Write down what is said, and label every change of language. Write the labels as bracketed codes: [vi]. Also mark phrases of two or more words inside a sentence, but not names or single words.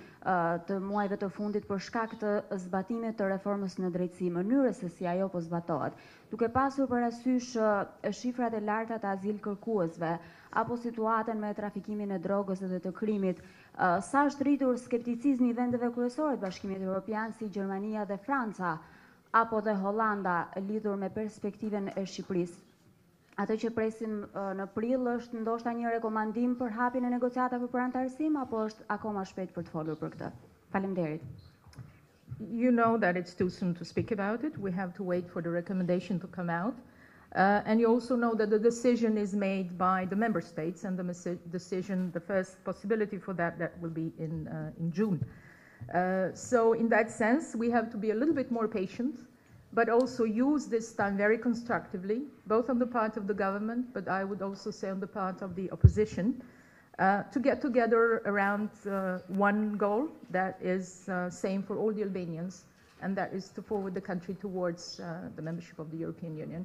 [sq] të muajve të fundit për shkak të zbatimit të reformës në drejtësi, mënyrës se si ajo po zbatohet, duke pasur parasysh shifrat e larta të azil kërkuesve apo situatën me trafikimin e drogës dhe të krimit, sa është rritur skepticizmi i vendeve kryesore të Bashkimit Evropian si Gjermania dhe Franca apo dhe Hollanda lidhur me perspektiven e Shqipërisë. Atë që presim në prill është ndoshta një rekomandim për hapjen e negociatave për antarësim, apo është akoma shpejt për të folur për këtë? Faleminderit. [en] You know that it's too soon to speak about it. We have to wait for the recommendation to come out. And you also know that the decision is made by the member states, and the decision, the first possibility for that will be in June. So in that sense, we have to be a little bit more patient, but also use this time very constructively, both on the part of the government, but I would also say on the part of the opposition, to get together around one goal that is same for all the Albanians, and that is to forward the country towards the membership of the European Union.